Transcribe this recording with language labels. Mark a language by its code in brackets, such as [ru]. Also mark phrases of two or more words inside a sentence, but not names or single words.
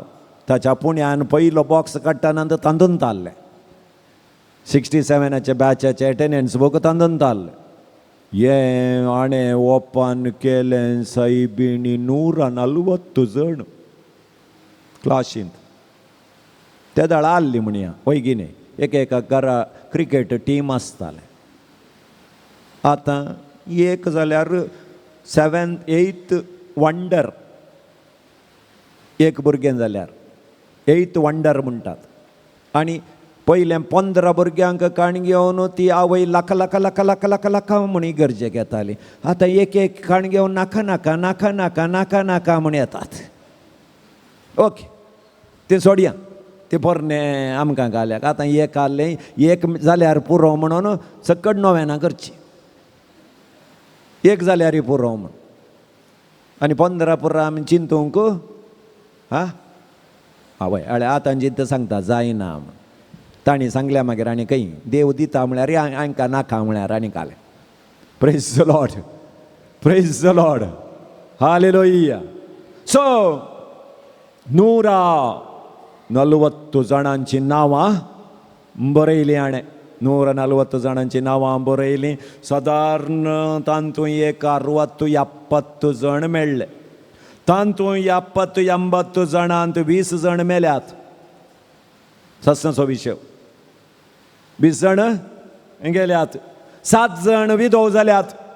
[kok] ताच्या पुण्यान पयलो बॉक्स काडटाना तांदून ताल्लें 67च्या बॅचाचें [en] attendance book [kok] तांदून ताल्लें हें हाणें ओपन केलें सायबीणी 140 जण क्लासींत त्या दाळा आसली म्हणया वय की न्ही एका घरा क्रिकेट टीम आसतालें आतां एक जाल्यार 7th 8th वंडर एक भुरगें जाल्यार 8th वंडर म्हणटात आनी पयलें 15 भुरग्यांक काण घेवन ती आवय लाख लाख लाख लाख लाख लाख म्हणी गरजेक येताली आतां एक एक काण घेवन नाका नाका नाका नाका नाका नाका म्हण येतात ओके तें सोडया ते पोरणे आमकां घाल्याक आतां एक आहलें एक जाल्यार पुरो म्हणून सकट 9 करची एक जाल्यार पुरो म्हण आनी 15 पुरो आमी चिंतूंक हां आवय अळे आतां जिद्द सांगता जायना म्हण ताणी सांगल्या मागीर आनी खंय देव दिता म्हळ्यार हांकां नाका म्हळ्यार आनी घाले [en] Praise the Lord Praise the Lord [kok] हालेलुया सो 140 जाणांची नांवां बरयलीं हाणें 140 जाणांची नांवां बरयलीं सादारण तांतूय एक 60-70 जण मेळ्ळे तांतूय 70-80 जाणांत 20 जण मेल्यात सत्संगचो विशय 20 जण गेल्यात 7 जण विधव जाल्यात